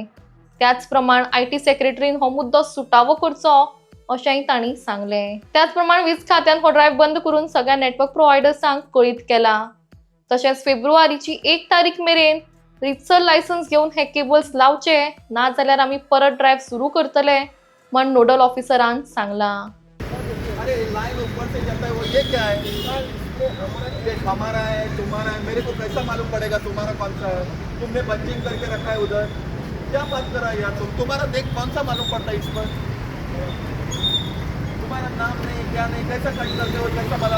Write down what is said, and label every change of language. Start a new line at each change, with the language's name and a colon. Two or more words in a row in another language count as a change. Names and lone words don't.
Konkani: त्याच प्रमाण IT सेक्रेटरीन हो मुद्दो सुटावो करचो अशेंय तांणी सांगलें. त्याच प्रमाण वीज खात्यान हो ड्रायव्ह बंद करून सगळ्या
English: network providers
Konkani: कळीत केला. तशेंच फेब्रुवारीची 1 तारीख मेरेन रितसर लायसन्स घेवन हे केबल्स लावचे, ना जाल्यार आमी परत ड्रायव्ह सुरू करतले म्हण
English: nodal officer
Konkani: सांगलां.
Hindi: अरे लाइन ऊपर से जाता है वो, ये क्या है? देख हमारा है तुम्हारा है, मेरे को कैसा मालूम पड़ेगा तुम्हारा कौन सा है? तुमने बंचिंग करके रखा है उधर, क्या बात करा यार तुम्हारा देख कौन सा मालूम पड़ता है इस पर? तुम्हारा नाम नहीं क्या नहीं, कैसा कट करते हो, कैसा बना?